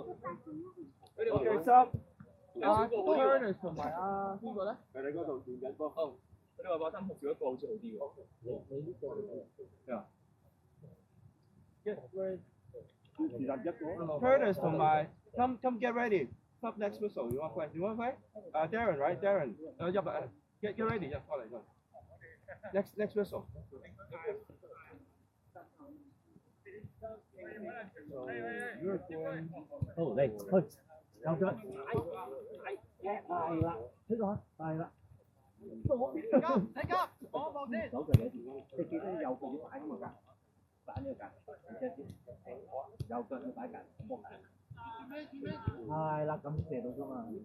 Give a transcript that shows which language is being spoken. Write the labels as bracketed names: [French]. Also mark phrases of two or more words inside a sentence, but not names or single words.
[Cantonese] 佢哋Curtis 同埋邊個咧？佢哋嗰度轉緊波。佢哋話3號少一個好似好啲喎。你呢個咩啊 [English] ？Curtis 同埋 come get ready. Stop next whistle. You want play? You want play? Darren, right? Darren. Get ready. [Cantonese] 入過嚟就。 [English] Next whistle. [Cantonese] 好嚟，去，右腳係啦，呢個係啦。我望先。左腳你記得右腳要擺咁個格，擺呢個格，右腳要擺格，係啦，咁射到㗎嘛。